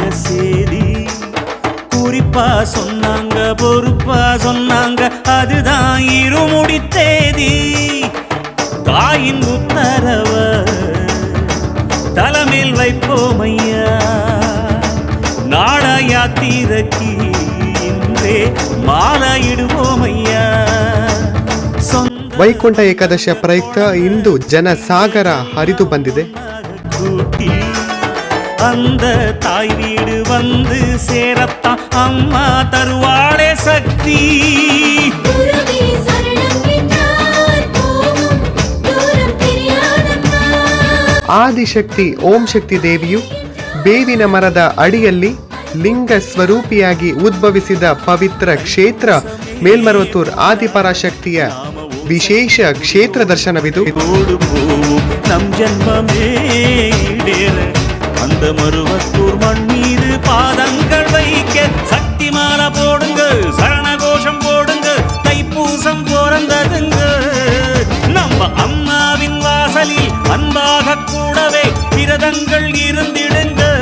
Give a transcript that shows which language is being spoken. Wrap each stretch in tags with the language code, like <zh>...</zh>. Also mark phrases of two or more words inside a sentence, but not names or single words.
<ta>சேதி குறிப்பா சொன்னாங்க பொறுப்பா சொன்னாங்க அதுதான் இருமுடி தேதி தாயின் உத்தரவ தலைமையில் வைப்போம் ஐயா நாட யாத்திரைக்கு இன்றே மாலையிடுவோம் ஐயா</ta> <kn>ವೈಕುಂಠ ಏಕಾದಶಿಯ ಪ್ರಯುಕ್ತ ಇಂದು ಜನಸಾಗರ ಹರಿದು ಬಂದಿದೆ.</kn> <ta>கூட்டி அந்த தாய் வீடு வந்து சேரத்தான் அம்மா தருவாளே சக்தி குருவே சரணம் என்றார் போகும் தூரம் தெரியாதம்மா</ta> <kn>ಆದಿಶಕ್ತಿ ಓಂ ಶಕ್ತಿ ದೇವಿಯು ಬೇವಿನ ಮರದ ಅಡಿಯಲ್ಲಿ ಲಿಂಗ ಸ್ವರೂಪಿಯಾಗಿ ಉದ್ಭವಿಸಿದ ಪವಿತ್ರ ಕ್ಷೇತ್ರ ಮೇಲ್ಮರುವತ್ತೂರ್ ಆದಿಪರಾಶಕ್ತಿಯ ವಿಶೇಷ ಕ್ಷೇತ್ರ ದರ್ಶನವಿದು.</kn> <ta>ஓடு போவோம் நம் ஜன்மமே ஈடேற அந்த மருவத்தூர் மண் மீது பாதங்கள் வைக்க சக்தி மாலை போடுங்க சரண கோஷம் போடுங்க தைப்பூசம் பிறந்ததுங்க நம்ம அம்மாவின் வாசலில் அன்பாக கூடவே விரதங்கள் இருந்திடுங்க</ta>